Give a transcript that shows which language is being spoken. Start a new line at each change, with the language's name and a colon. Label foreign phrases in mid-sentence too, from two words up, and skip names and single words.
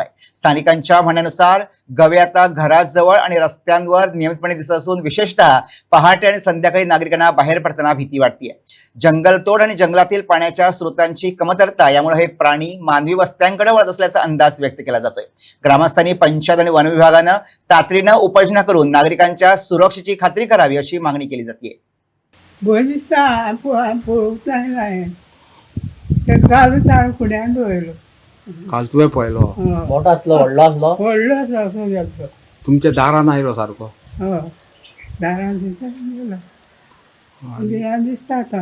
Marathi: स्थानिकांच्या म्हणण्यानुसार गवे आता घराजवळ आणि रस्त्यांवर नियमितपणे दिसत असून विशेषतः पहाटे आणि संध्याकाळी नागरिकांना बाहेर पडताना भीती वाटतेय। जंगलतोड आणि जंगलातील पाण्याच्या स्रोतांची कमतरता यामुळे हे प्राणी मानवी वस्त्यांकडे वळत असल्याचा अंदाज व्यक्त केला जातोय। ग्रामस्थांनी पंचायत आणि वन विभागानं तातडीनं उपाययोजना करून नागरिकांच्या सुरक्षेची खात्री करावी अशी मागणी केली जाते।
Konkani: काल तुवें पळयलो मोठो आसलो व्हडलो आसलो तुमच्या दारान आयलो सारको दारान दिसता आतां